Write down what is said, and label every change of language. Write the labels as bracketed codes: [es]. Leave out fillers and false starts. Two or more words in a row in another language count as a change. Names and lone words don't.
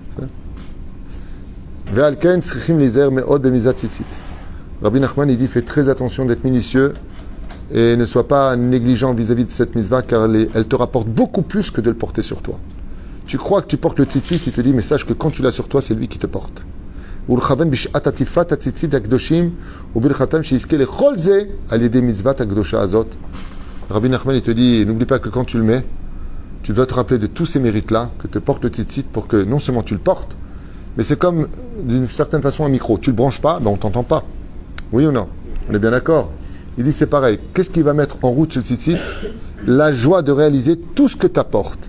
[fr] Rabbi Nachman, il dit, fais très attention d'être minutieux et ne sois pas négligent vis-à-vis de cette mitzvah car elle te rapporte beaucoup plus que de le porter sur toi. Tu crois que tu portes le tzitzit, il te dit, mais sache que quand tu l'as sur toi, c'est lui qui te porte. [he] ולכוון בשעת עטיפת הציצית הקדושים וברכתם שיזכה לכל זה על ידי מצוות הקדושה הזאת. [fr] Rabbi Nachman, il te dit, n'oublie pas que quand tu le mets, tu dois te rappeler de tous ces mérites-là que te porte le tzitzit pour que non seulement tu le portes, mais c'est comme d'une certaine façon un micro. Tu le branches pas, ben on t'entend pas. Oui ou non? On est bien d'accord? Il dit c'est pareil. Qu'est-ce qui va mettre en route ce tzitzit? La joie de réaliser tout ce que t'apporte.